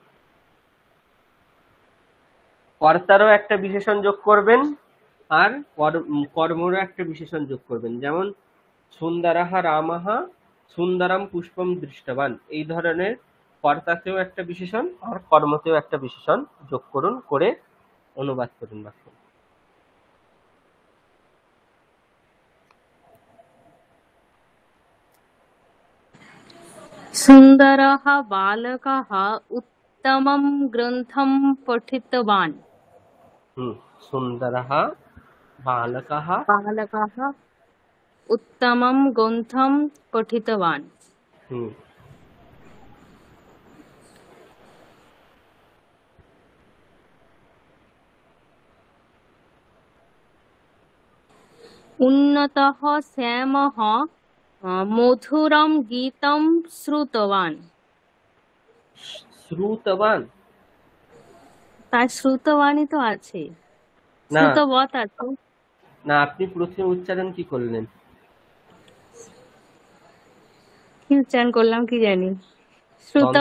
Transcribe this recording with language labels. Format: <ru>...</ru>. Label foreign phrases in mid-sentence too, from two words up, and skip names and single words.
<bn>কর্তারও একটা বিশেষণ যোগ করবেন আর কর্মরও একটা বিশেষণ যোগ করবেন। যেমন</bn> <sa>সুন্দরঃ রামঃ সুন্দরম পুষ্পম দৃষ্টবান,</sa> <bn>এই ধরনের কর্তাতেও একটা বিশেষণ আর কর্মতেও একটা বিশেষণ যোগ করুন, করে অনুবাদ করুন বাক্য।</bn> <sa>सुन्दरः बालकः उत्तमं ग्रन्थं पठितवान्। सुन्दरः बालकः बालकः उत्तमं ग्रन्थं पठितवान्। उन्नतः श्यामः मधुरं गीतं श्रुतवान्। শ্রুতবান</sa> <bn>তার শ্রুতবাণী তো আছে, না, শ্রুতবৎ আছে। না, আপনি প্রথমে উচ্চারণ কি করলেন? কি উচ্চারণ করলাম কি জানি, দন্ত,</bn>